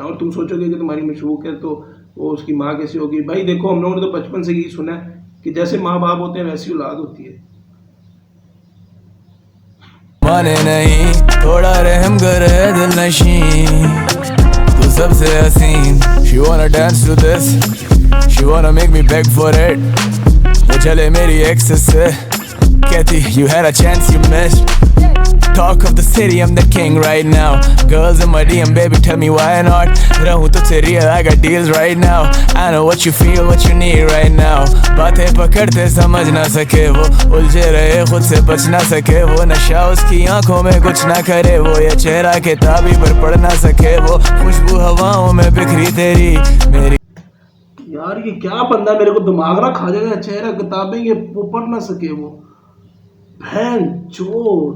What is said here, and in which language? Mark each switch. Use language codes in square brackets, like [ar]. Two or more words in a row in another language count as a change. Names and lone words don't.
[hi] और तुम सोचोगे कि तुम्हारी मशूक है तो वो उसकी माँ कैसी होगी, भाई देखो हम लोगों ने तो बचपन से यही सुना है कि जैसे माँ बाप होते हैं वैसी औलाद होती है। माने नहीं, थोड़ा रहम कर दिल नशी, तू सबसे हसीन, [en] she wanna dance to this, she wanna make me beg for it, [hi] वो चले मेरी एक्सेस से, कहती [en] you had a chance you missed, talk of the city I'm the king right now, girls in my DM baby tell me why not, [hi] रहूं तुझसे [en] real I got deals right now, I know what you feel what you need right now, [hi] बातें पकड़ते समझ ना सके वो, उलझे रहे खुद से बच ना सके वो, नशा उसकी आंखों में कुछ ना करे वो, ये चेहरा किताबी पर पढ़ ना सके वो, खुशबू हवाओं में बिखरी तेरी मेरी। यार ये क्या बंदा मेरे को दिमाग ना खा जाएगा, चेहरा किताबें ये पढ़ ना सके वो, बहन चोर,